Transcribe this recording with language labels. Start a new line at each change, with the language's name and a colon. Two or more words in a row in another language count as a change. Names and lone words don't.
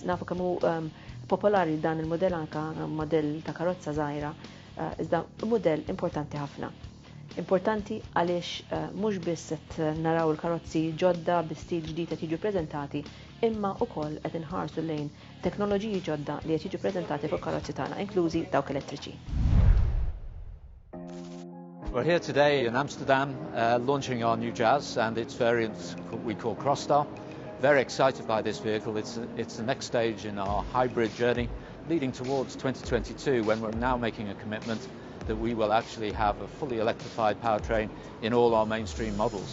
Maltese: Nafu kemm hu popolari dan il-modell anke modell ta' karozza żgħira, iżda mudell importanti ħafna. Importanti għaliex mhux biss qed naraw il-karozzi ġodda bi stil ġdid qed jiġu preżentati, imma wkoll qed inħarsu lejn teknoloġiji ġodda li qed jiġu preżentati fuq karozzi tagħna, inklużi dawk elettriċi.
English: We're here today in Amsterdam launching our new Jazz and its variant we call Crossstar. Very excited by this vehicle. It's the next stage in our hybrid journey leading towards 2022 when we're now making a commitment that we will actually have a fully electrified powertrain in all our mainstream models.